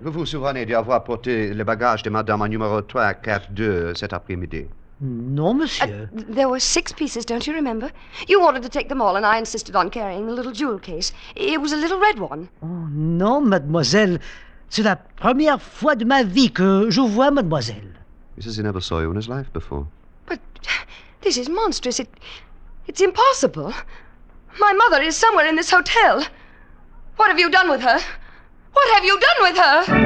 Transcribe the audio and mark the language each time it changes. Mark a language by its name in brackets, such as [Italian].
[French] Vous vous souvenez d'avoir porté les bagages de madame au numéro 342 cet après-midi? Non, monsieur. [English] There were 6 pieces, don't you remember? You wanted to take them all, and I insisted on carrying the little jewel case. It was a little red one. [French] Oh, non, mademoiselle. C'est la première fois de ma vie que je vois mademoiselle. [English] He says he never saw you in his life before. But this is monstrous. It's impossible. My mother is somewhere in this hotel. What have you done with her? What have you done with her?